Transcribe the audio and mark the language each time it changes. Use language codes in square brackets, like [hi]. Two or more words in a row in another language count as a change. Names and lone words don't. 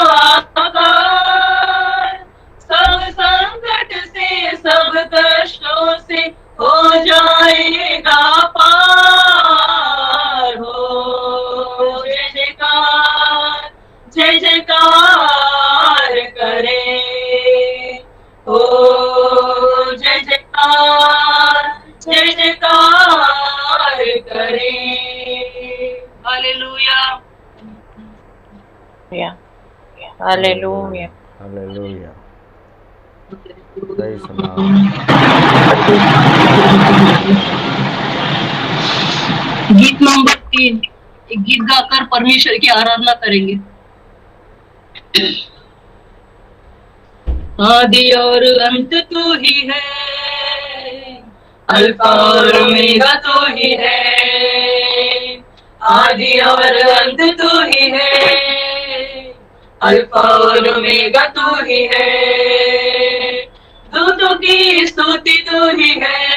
[hi] आकार सब संकट से सब कष्टों से हो जाएगा पार हो जय जयकार जय जयकार करे हो जय जयकार जय जयकार करे हालेलुया [en] Yeah. Hallelujah. Hallelujah. Praise the Lord. [hi] गीत नंबर 3 एक गीत गाकर परमेश्वर की आराधना करेंगे आदि और अंत तू ही है अल्फा और ओमेगा तू ही है आदि और अंत तू ही है अल्फा और ओमेगा तू ही है दूतों की स्तुति तू ही है